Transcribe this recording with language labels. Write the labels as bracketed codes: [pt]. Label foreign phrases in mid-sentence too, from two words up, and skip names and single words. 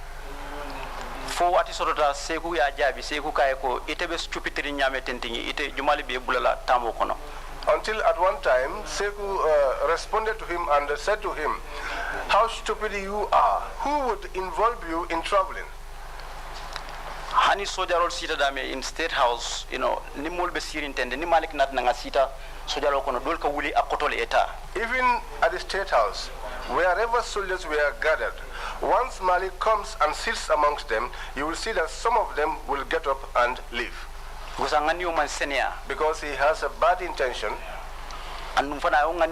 [en] Until at one time, Seku responded to him and said to him, "How stupid you are! Who would involve you in traveling?" [ff] Hani sojarol sita dame in State House, ni molbe sirintende ni Malik nat nga sita sojaro kono dol ka wuli akotole eta. [en] Even at the State House, wherever soldiers were gathered, once Malik comes and sits amongst them, you will see that some of them will get up and leave. because he has a bad intention. And it was